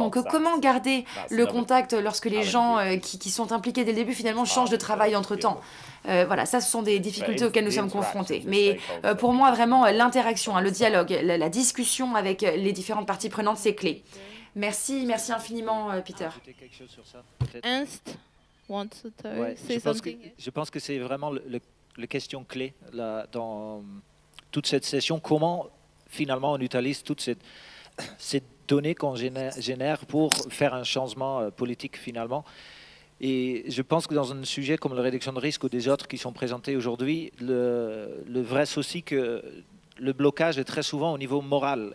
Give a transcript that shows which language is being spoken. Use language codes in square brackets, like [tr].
[fr] Donc comment garder le contact lorsque les gens qui sont impliqués dès le début finalement changent de travail entre-temps? Voilà, ça, ce sont des difficultés auxquelles nous sommes confrontés. Mais pour moi, vraiment, l'interaction, le dialogue, la discussion avec les différentes parties prenantes, c'est clé. Merci infiniment, Peter. [en] Ernst wants to say something. [fr] Je pense que c'est vraiment la question clé là, dans toute cette session. Comment, finalement, on utilise toutes ces données qu'on génère pour faire un changement politique, finalement. Et je pense que dans un sujet comme la réduction de risque ou des autres qui sont présentés aujourd'hui, le vrai souci que le blocage est très souvent au niveau moral.